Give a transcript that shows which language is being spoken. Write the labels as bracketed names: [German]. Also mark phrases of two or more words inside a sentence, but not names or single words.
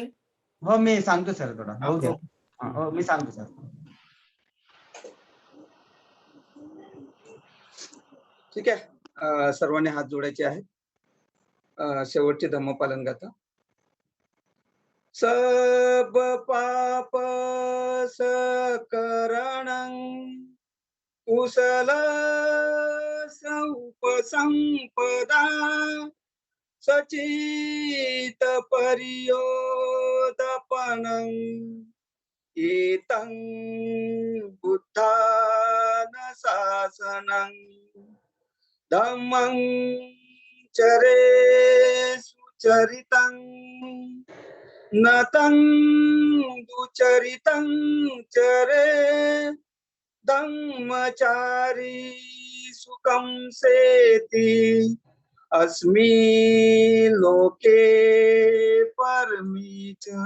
[Marathi] हो मी सांगतो सर थोडा. हो मी सांगतो सर. ठीक आहे. सर्वांनी हात जोडायचे आहेत. शेवटची धम्मपालन गाथा. [Pali] सब पाप सकरणं कुशल उपसंपदा सचित परियोदपनं एतं बुद्धान शासनं धम्मं चरे सुचरितं नतं दुचरितं चरे धम्मचारी सुखं सेति अस्मि लोके परमी च